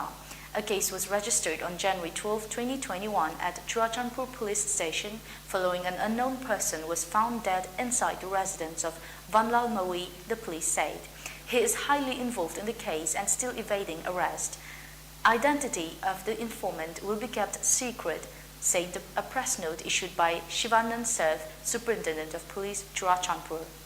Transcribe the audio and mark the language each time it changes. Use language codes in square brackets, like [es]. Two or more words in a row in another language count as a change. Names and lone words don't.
[en] A case was registered on January 12, 2021 at Churachandpur police station following an unknown person was found dead inside the residence of Vanlal Mawi, the police said. He is highly involved in the case and still evading arrest. Identity of the informant will be kept secret, said a press note issued by Shivanand Sarth, Superintendent of Police, Churachandpur.